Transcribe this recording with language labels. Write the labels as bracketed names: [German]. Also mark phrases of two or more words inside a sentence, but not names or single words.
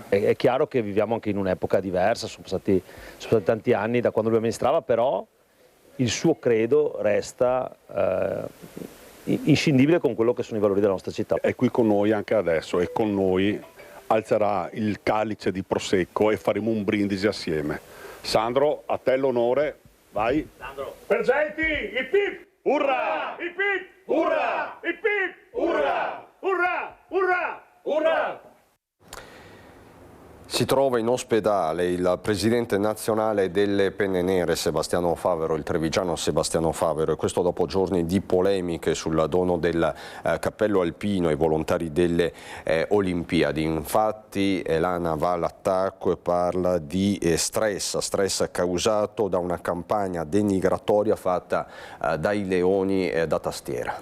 [Italian] È chiaro che viviamo anche in un'epoca diversa, sono passati tanti anni da quando lui amministrava, però il suo credo resta inscindibile con quello che sono i valori della nostra città. È qui con noi anche adesso e con noi alzerà il calice di prosecco e faremo un brindisi assieme. Sandro, a te l'onore, vai. Sandro. Presenti, ip ip, urra, ip ip, urra, ip ip, urra, urra, urra, urra. Si trova in ospedale il presidente nazionale delle Penne Nere Sebastiano Favero, il trevigiano Sebastiano Favero, e questo dopo giorni di polemiche sul dono del cappello alpino ai volontari delle Olimpiadi. Infatti Elana va all'attacco e parla di stress causato da una campagna denigratoria fatta dai leoni da tastiera.